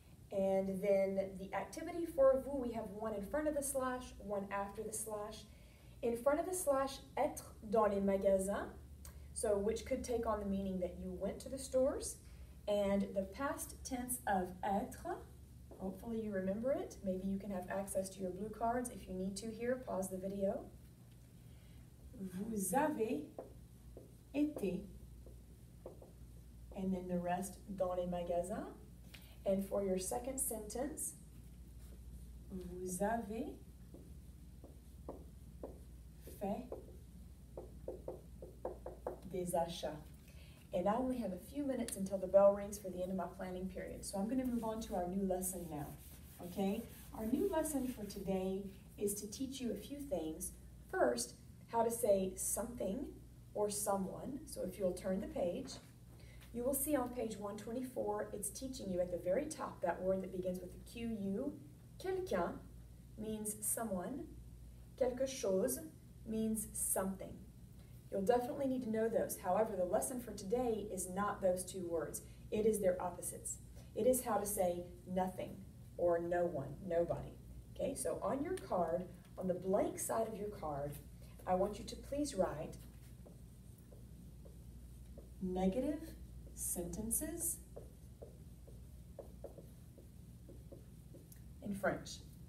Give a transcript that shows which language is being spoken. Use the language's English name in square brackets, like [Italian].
[English] And then the activity for vous, we have one in front of the slash, one after the slash. In front of the slash, [French] être dans les magasins, [English] so which could take on the meaning that you went to the stores. And the past tense of être, hopefully you remember it. Maybe you can have access to your blue cards. If you need to here, pause the video. [French] Vous avez été, [English] and then the rest [French] dans les magasins. [English] And for your second sentence, [French] vous avez fait des achats. [English] And I only have a few minutes until the bell rings for the end of my planning period. So I'm going to move on to our new lesson now. Okay? Our new lesson for today is to teach you a few things. First, how to say something or someone. So if you'll turn the page, you will see on page 124, it's teaching you at the very top that word that begins with the Q-U. Quelqu'un means someone. Quelque chose means something. You'll definitely need to know those. However, the lesson for today is not those two words. It is their opposites. It is how to say nothing or no one, nobody. Okay, so on your card, on the blank side of your card, I want you to please write negative sentences in French.